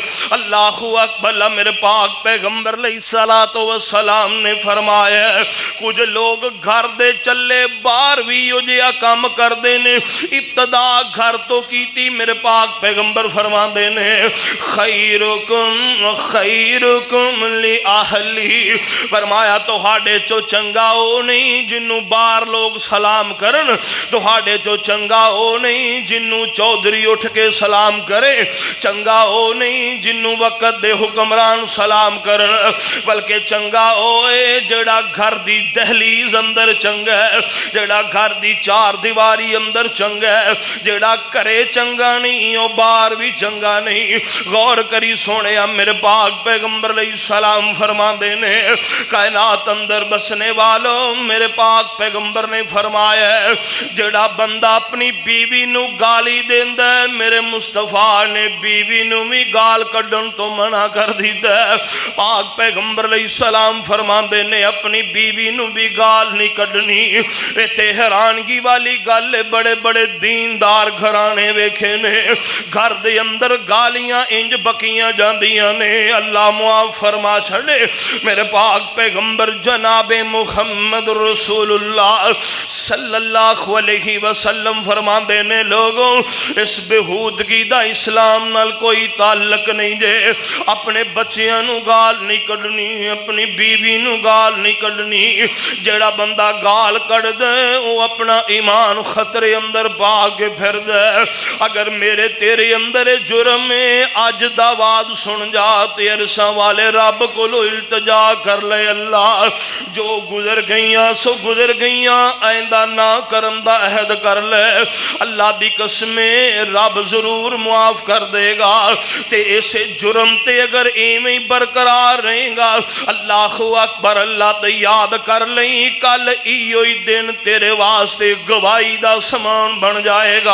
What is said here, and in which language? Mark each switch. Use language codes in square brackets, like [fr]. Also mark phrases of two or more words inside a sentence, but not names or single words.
[pa] اللہ اکبر، میرے پاک پیغمبر علیہ السلام نے فرمایا کچھ لوگ گھر دے چلے باہر بھی جہا کام کر دینے، ابتدا گھر تو کیتی، میرے پاک پیغمبر فرما دینے [ar] خیرکم خیرکم لأہلی، [pa] فرمایا تو ہاڑے چو چنگا او نہیں جنوں بار لوگ سلام کرن، تو ہاڑے جو چنگا او نہیں جنوں چودھری اٹھ کے سلام کرے، چنگا او نہیں جنوں وقت دے حکمران سلام کرن، بلکہ چنگا اوے جڑا گھر دی دہلیز اندر چنگا ہے، جڑا گھر دی چار دیواری اندر چنگا ہے، جڑا کرے چنگا نہیں او بار بھی چنگا نہیں۔ غور کری سونے میرے پاک پیغمبر علیہ السلام فرما دینے کائنات اندر بسنے والوں، میرے پاک پیغمبر نے فرمایا ہے جڑا بندہ اپنی بیوی نو گالی دیندہ ہے، میرے مصطفیٰ نے بیوی نو بھی گال کڈن تو منع کر دیتا ہے۔ پاک پیغمبر علیہ السلام فرما دینے اپنی بیوی نو بھی گال نہیں کڈنی۔ ایتے حیرانگی والی گل، بڑے بڑے دیندار گھرانے ویکھے نے گھر دے اندر گالیاں انج بکیاں جاندیاں نے، اللہ معاف فرما چھڑے۔ میرے پاک پیغمبر جناب محمد رسول اللہ صلی اللہ علیہ وسلم فرما دینے لوگوں اس بہودگی دا اسلام نال کوئی تعلق نہیں جے، اپنے بچیاں نو گال نہیں کڈنی، اپنی بیوی نو گال نہیں کڈنی۔ جڑا بندہ گال کڈ دے وہ اپنا ایمان خطرے اندر پا کے پھر دے۔ اگر میرے تیرے اندر جرم ہے اج دا وعد سن جا تے عرشاں والے رب کو التجا کر لے، اللہ جو گزر گزر گئیاں سو گزر گئیاں، آئندہ نہ کرن دا عہد کر لے. اللہ دی قسمے رب ضرور معاف کر دے گا. تے اسے جرم تے اگر اویں ہی برقرار رہے گا، اللہ اکبر، اللہ تے یاد کر لئی، کل ایہو ہی دن تیرے واسطے گواہی دا سامان بن جائے گا.